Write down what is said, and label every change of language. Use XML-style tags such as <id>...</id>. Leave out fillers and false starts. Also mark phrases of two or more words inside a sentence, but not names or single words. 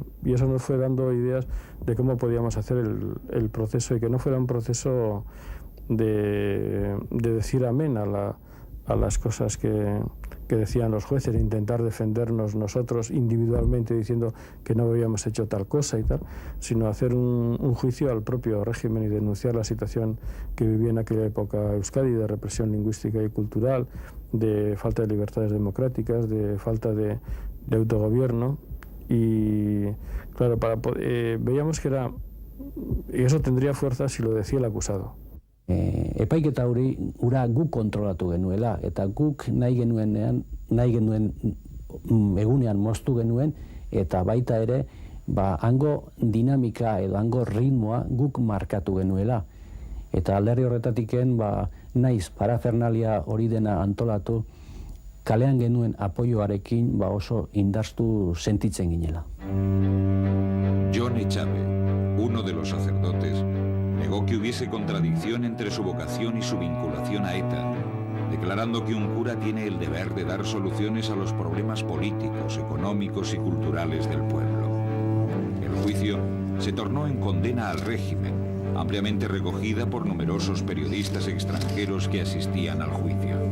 <es>Y eso nos fue dando ideas de cómo podíamos hacer el proceso y que no fuera un proceso de decir amén a las cosas que que decían los jueces, intentar defendernos nosotros individualmente diciendo que no habíamos hecho tal cosa y tal, sino hacer un juicio al propio régimen y denunciar la situación que vivía en aquella época Euskadi, de represión lingüística y cultural, de falta de libertades democráticas, de falta de autogobierno. Y claro, veíamos que era, y eso tendría fuerza si lo decía el acusado.</es> <eu>Epaiketa ura guk kontrolatu genuela, eta guk nahi genuen egunean moztu genuen, eta baita ere, hango dinamika edo hango ritmoa guk markatu genuela. Eta alderdi horretatiken, naiz parafernalia hori dena antolatu, kalean genuen apoioarekin oso indarstu sentitzen ginela.</eu> <es>John Echave, uno de los sacerdotes, negó que hubiese contradicción entre su vocación y su vinculación a ETA, declarando que un cura tiene el deber de dar soluciones a los problemas políticos, económicos y culturales del pueblo. El juicio se tornó en condena al régimen, ampliamente recogida por numerosos periodistas extranjeros que asistían al juicio.</es>